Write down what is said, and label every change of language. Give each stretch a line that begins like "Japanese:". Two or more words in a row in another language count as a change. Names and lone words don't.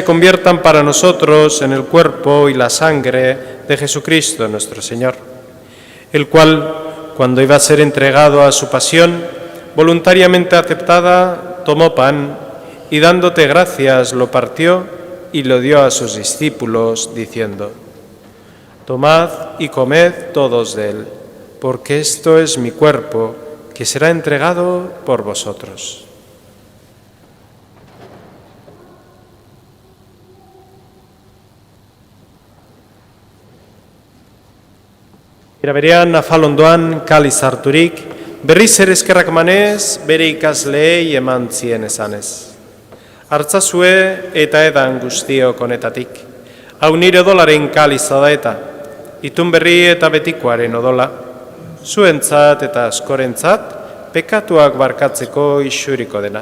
Spanish: conviertan para nosotros en el cuerpo y la sangre de Jesucristo, nuestro Señor, el cual, cuando iba a ser entregado a su pasión, voluntariamente aceptada, tomó pan y dándote gracias lo partió y lo dio a sus discípulos, diciendo: Tomad y comed todos de él, porque esto es mi cuerpo, que será entregado por vosotros.
Basque: Era berean, afalondoan kaliz harturik, berriz ere eskerrak emanez, bere ikasleei eman zien esanez. Hartzazue eta edan guztiok honetatik. Hau nire odolaren kaliza da eta, itun berri eta betikoaren odola, zuentzat eta askorentzat, pekatuak barkatzeko isuriko dena.